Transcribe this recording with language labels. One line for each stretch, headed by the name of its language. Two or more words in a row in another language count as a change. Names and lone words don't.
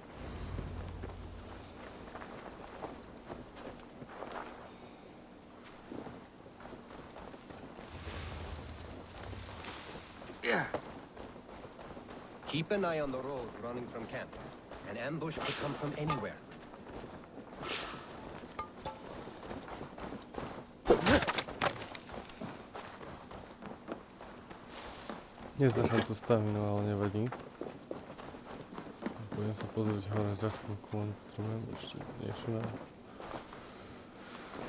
English: Yeah. Keep an eye on the road running from camp. An ambush could come from anywhere.
Slovak: Neznašam tú staminu, ale nevadí. Budem sa pozrieť hore za chvíľku, len potrebujem ešte niečo na...